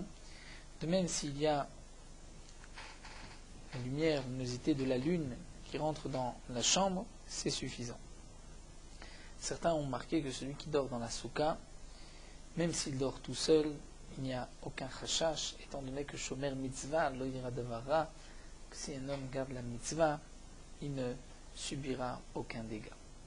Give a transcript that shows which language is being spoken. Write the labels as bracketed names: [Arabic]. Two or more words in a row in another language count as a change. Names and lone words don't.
[French] De même, s'il y a la lumière, la luminosité de la lune qui rentre dans la chambre, c'est suffisant. Certains ont marqué que celui qui dort dans la soukha, même s'il dort tout seul, il n'y a aucun chashash, étant donné que [Hebrew] שומר מצוה, לא ירא דברה, [French] que si un homme garde la mitzvah, il ne subira aucun dégât.